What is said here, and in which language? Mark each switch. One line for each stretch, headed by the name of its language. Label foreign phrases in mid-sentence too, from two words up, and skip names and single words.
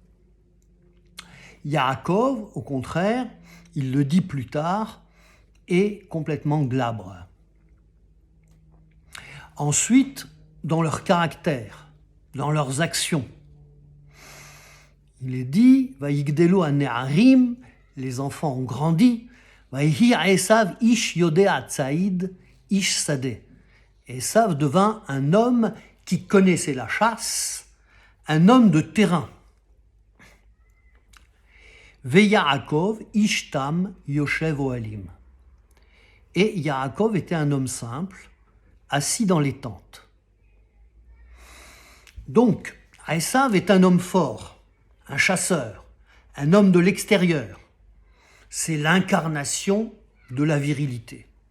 French: Yaakov, au contraire, il le dit plus tard, est complètement glabre. Ensuite, dans leur caractère, dans leurs actions, il est dit,
Hebrew: ויגדלו הנערים,
French: les enfants ont grandi,
Hebrew: ויהי עשו איש יודע ציד איש שדה.
French: Esav devint un homme qui connaissait la chasse, un homme de terrain.
Hebrew: ויעקב איש תם יושב אהלים.
French: Et Yaakov était un homme simple, assis dans les tentes. Donc, Esav est un homme fort, un chasseur, un homme de l'extérieur. C'est l'incarnation de la virilité.